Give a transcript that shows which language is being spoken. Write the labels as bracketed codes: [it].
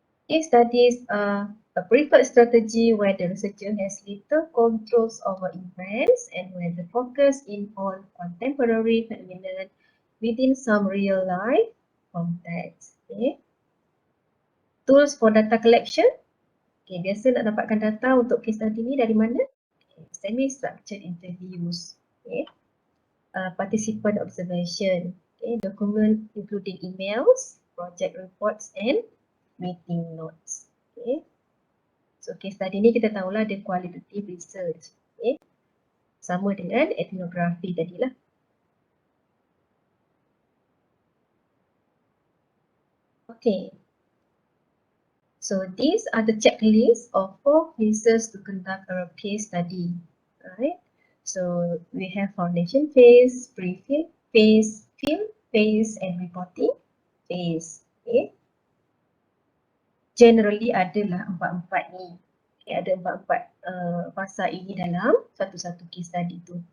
[en] Case studies are a preferred strategy where the researcher has little controls over events and where the focus is on contemporary phenomenon within some real life context. Okay. Tools for data collection. [ms] Okay, biasa nak dapatkan data untuk case study ni dari mana? [en] Okay, semi-structured interviews. Okay. Participant observation. Okay, document including emails, project reports and meeting notes. [ms] Okay. So case study ni kita tahulah dia qualitative research. Okay. Sama dengan ethnography tadilah. [en] Okay. So these are the checklists of 4 phases to conduct a case study. Right. So we have foundation phase, pre-field phase, field phase and reporting phase. [ms] Okay. Generally adalah 4-4 ni. Okay, ada 4-4 fasa ini dalam satu-satu case study tu.